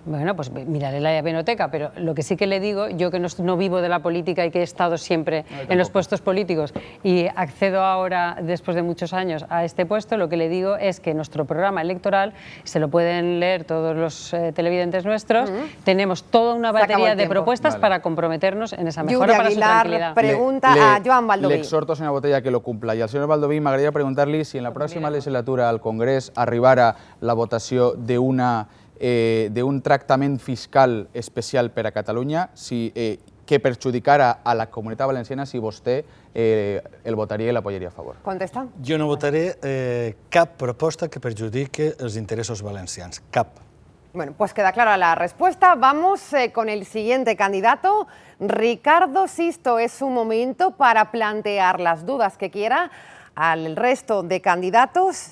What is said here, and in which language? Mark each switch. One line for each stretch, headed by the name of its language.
Spanish: Bueno, pues miraré la hemeroteca, pero lo que sí que le digo, yo que no vivo de la política y que he estado siempre en los puestos políticos y accedo ahora, después de muchos años, a este puesto, lo que le digo es que nuestro programa electoral, se lo pueden leer todos los televidentes nuestros, tenemos toda una batería de propuestas para comprometernos en esa mejora para su tranquilidad. Pregunta a Joan Baldoví. Le exhorto, señora Botella, que lo cumpla. Y al señor
Catalan: Baldoví m'agradaria preguntar-li si en la pròxima legislatura al Congrés arribara la votació d'un tractament fiscal especial per a Catalunya, que perjudicara a la Comunitat Valenciana, si vostè el votaria i l'apoyaria a favor. Contesta. Jo no votaré cap proposta que perjudique els interessos valencians, cap.
Spanish: Bueno, pues queda clara la respuesta. Vamos con el siguiente candidato, Ricardo Sisto. Es su momento para plantear las dudas que quiera al resto de candidatos.